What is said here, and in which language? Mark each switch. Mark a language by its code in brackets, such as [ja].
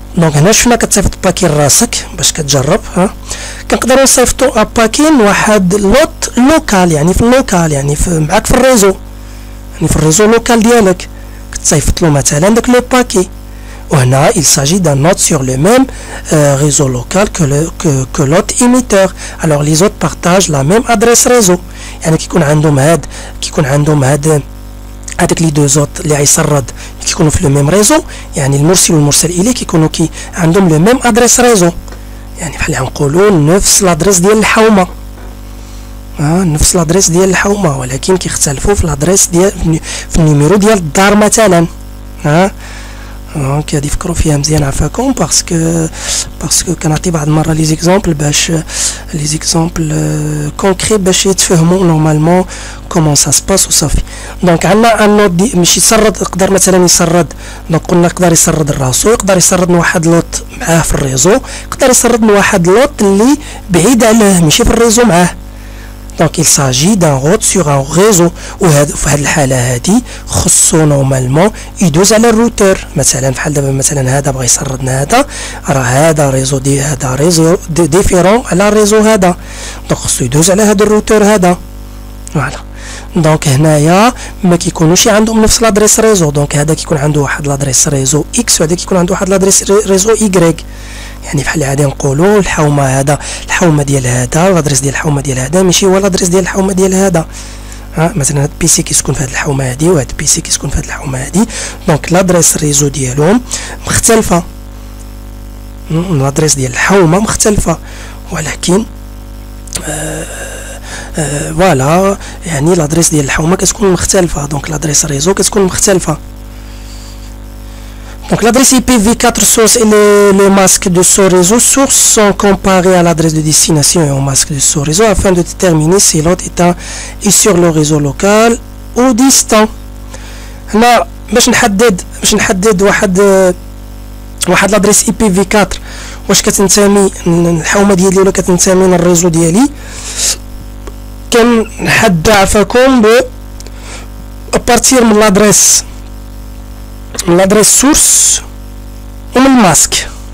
[ar] دونك هنا شفنا كتصيفط باكي لراسك باش كتجرب. كنقدروا نصيفطوا ان باكي لواحد لوت لوكال، يعني في اللوكال يعني معاك في الريزو، يعني في الريزو لوكال ديالك كتصيفط له مثلا داك لو باكي. [fr] وهنا il s'agit d'un note sur le même réseau local que l'autre émetteur. Alors les autres partagent la même adresse réseau. [ar] يعني كيكون عندهم هاد هذاك لي دو زوت اللي غيسرد كيكونوا في لو ميم ريزو، يعني المرسل والمرسل اليه كيكونوا عندهم لو ميم ادريس ريزو، يعني بحال نقولوا نفس لادريس ديال الحومه. نفس لادريس ديال الحومه ولكن كيختلفوا في لادريس ديال في النيميرو ديال الدار مثلا. دونك هادي فكروا فيها مزيان عافاكم باسكو كنعطي بعض المره لي زيكزامبل باش لي زيكزامبل كونكري باش يتفهموا نورمالمون كومون سا سباس وصافي. دونك عندنا ان نوت دي ماشي يسرد، يقدر مثلا يسرد. دونك قلنا يقدر يسرد الراسو، يقدر يسرد من واحد لوط معاه في الريزو، يقدر يسرد من واحد لوط اللي بعيد عليه ماشي في الريزو معاه. [fr] دونك il s'agit d'un route sur un réseau. [ar] وهذا في هذه الحاله هذه خصو نورمالمون يدوز على الروتور. مثلا بحال دابا مثلا هذا بغى يسردنا هذا، راه هذا ريزو هذا ريزو ديفيرون على الريزو هذا، دونك خصو يدوز على هذا الروتور هذا. فوالا دونك هنايا ما كيكونوش عندهم نفس لادريس ريزو. دونك هذا كيكون عنده واحد لادريس ريزو اكس وهذا كيكون عنده واحد لادريس ريزو ايكغيك. يعني بحال غادي نقولوا الحومه هذا الحومه ديال هذا لادريس ديال الحومه ديال هذا ماشي هو لادريس ديال الحومه ديال هذا. مثلا هاد البيسي كيسكن في هاد الحومه هادي وهاد البيسي كيسكن في هاد الحومه هادي، دونك لادريس ريزو ديالهم مختلفه، لادريس ديال الحومه مختلفه ولكن فوالا يعني لادريس ديال الحومه كتكون مختلفه. دونك لادريس ريزو كتكون مختلفه. [fr] Donc l'adresse IPv4 source et le masque de ce réseau source sont comparés à l'adresse de destination et au masque de ce réseau afin de déterminer si l'autre est sur le réseau local ou distant. [ar] هنا باش نحدد واحد لادريس IPv4 واش كتنتمي الحومه ديالي ولا كتنتمي للريزو ديالي، كنحدد عفاكم ابارتير من لادريس سورس ومن الماسك.